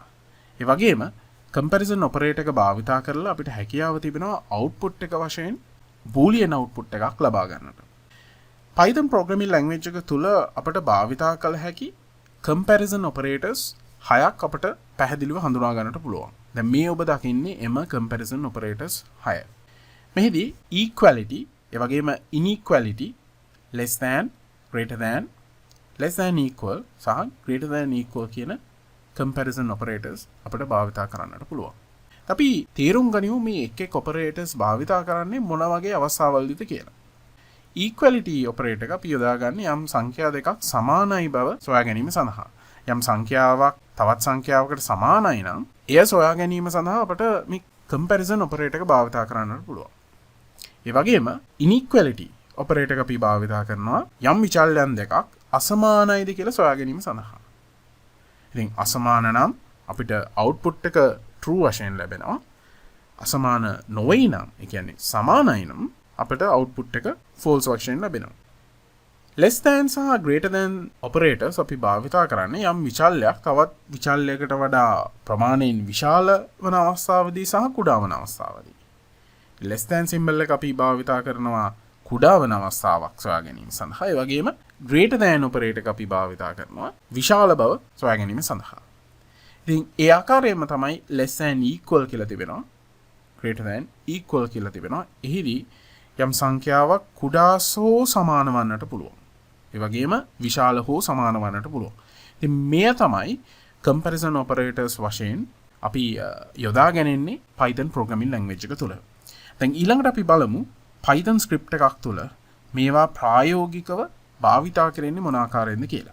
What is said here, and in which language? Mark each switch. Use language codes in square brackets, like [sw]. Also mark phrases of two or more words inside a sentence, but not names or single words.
[si] ඒ වගේම [en] comparison operator [si] එක භාවිත කරලා අපිට හැකියාව තිබෙනවා output එක වශයෙන් [en] boolean output [si] එකක් ලබා ගන්නට. Python programming language එක තුල අපිට භාවිත කළ හැකි [en] comparison operators [si] 6ක් අපිට පැහැදිලිව හඳුනා ගන්නට පුළුවන්. දැන් මේ ඔබ දකින්නේ එම [en] comparison operators [si] 6. මෙහිදී equality, ඒ වගේම [en] inequality, less than, greater than, less than equal [si] සහ [en] greater than equal [si] කියන [en] comparison operators [si] අපිට භාවිත කරන්නට පුළුවන්. අපි තේරුම් ගනිමු මේ එක් operators භාවිත කරන්නේ මොන වගේ අවස්ථාවලදීද කියලා. [en] equality operator [si] එක අපි යොදාගන්නේ යම් සංඛ්‍යා දෙකක් සමානයි බව සොයා ගැනීම සඳහා. යම් සංඛ්‍යාවක් තවත් සංඛ්‍යාවකට සමානයි නම් එය සොයා ගැනීම සඳහා අපට මේ [en] comparison operator [si] එක භාවිත කරන්නට පුළුවන්. ඒ වගේම [en] inequality operator [si] එක අපි භාවිත කරනවා යම් විචල්‍යයන් දෙකක් අසමානයිද කියලා සොයා ගැනීම සඳහා. ඉතින් අසමාන නම් අපිට output එක true වශයෙන් ලැබෙනවා. අසමාන නොවේ නම්, ඒ කියන්නේ සමානයි නම් අපිට output එක false වශයෙන් ලැබෙනවා. [en] less than [si] සහ [en] greater than operators [si] අපි භාවිත කරන්නේ යම් විචල්‍යයක් තවත් විචල්‍යයකට වඩා ප්‍රමාණයෙන් විශාල වන අවස්ථාවදී සහ කුඩා වන අවස්ථාවදී. [en] less than symbol [si] එක අපි භාවිත කරනවා කුඩා වන අවස්ථාවක් සොයා ගැනීම සඳහා. ඒ වගේම [en] greater than operator [si] එක අපි භාවිත කරනවා විශාල බව සොයා ගැනීම සඳහා. ඉතින් ඒ ආකාරයෙන්ම තමයි [en] less than equal [si] කියලා තිබෙනවා, [en] greater than equal [si] කියලා තිබෙනවා. එහිදී යම් සංඛ්‍යාවක් කුඩා හෝ සමාන වන්නට පුළුවන්. ඒ වගේම විශාල හෝ සමාන වන්නට පුළුවන්. ඉතින් මෙය තමයි [en] comparison operators [si] වශයෙන් අපි යොදාගන්නේ Python programming language එක තුළ. දැන් ඊළඟට අපි බලමු Python script එකක් තුළ මේවා ප්‍රායෝගිකව භාවිත කරන්නේ මොන ආකාරයෙන්ද කියලා.